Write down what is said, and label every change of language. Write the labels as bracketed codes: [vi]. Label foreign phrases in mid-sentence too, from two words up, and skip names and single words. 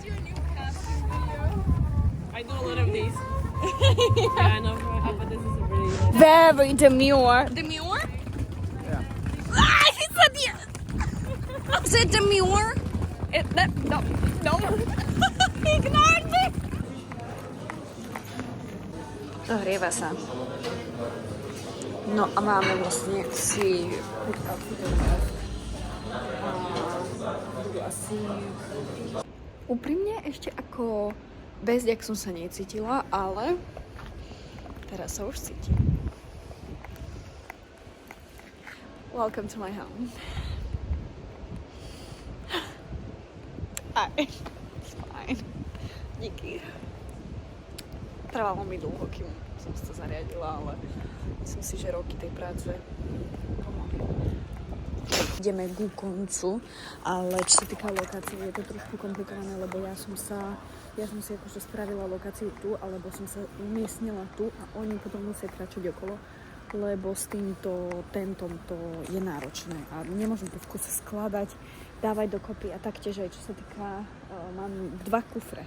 [en] I do a lot of these. Yeah, I know, but this is a really Very demure. Demure? Yeah. Ah, he said yes. Is it demure? No. He ignored me. [sk] Zohrieva sa. No a máme vlastne si asi úprimne ešte ako bez, jak som sa necítila, ale teraz sa už cítim. [en] Welcome to my home. Hi. It's fine. [cs] Díky. [sk] Trvalo mi dlho, kým som sa zariadila, ale myslím si, že roky tej práce pomohli. Ideme ku koncu, ale čo sa týka lokácie, je to trošku komplikované, lebo ja som si akože spravila lokáciu tu, alebo som sa umiestnila tu a oni potom musia kráčať okolo, lebo s týmto tentom to je náročné a nemôžem to v kuse skladať, dávať dokopy a taktiež aj čo sa týka, mám 2 kufre.